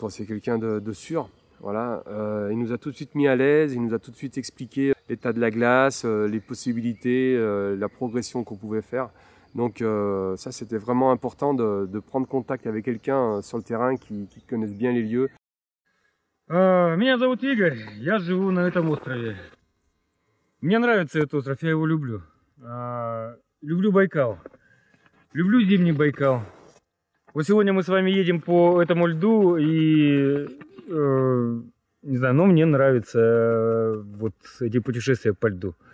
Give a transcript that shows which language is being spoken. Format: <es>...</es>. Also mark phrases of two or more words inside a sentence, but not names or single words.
<fr>C'est quelqu'un de sûr. Voilà. Il nous a tout de suite mis à l'aise. Il nous a tout de suite expliqué l'état de la glace, les possibilités, la progression qu'on pouvait faire. Donc ça, c'était vraiment important de prendre contact avec quelqu'un sur le terrain qui connaisse bien les lieux.</fr> <ru>Меня зовут Игорь, я живу на этом острове. Мне нравится этот остров, я его люблю. Люблю Байкал. Люблю зимний Байкал. Вот сегодня мы с вами едем по этому льду и не знаю, но мне нравятся вот эти путешествия по льду.</ru>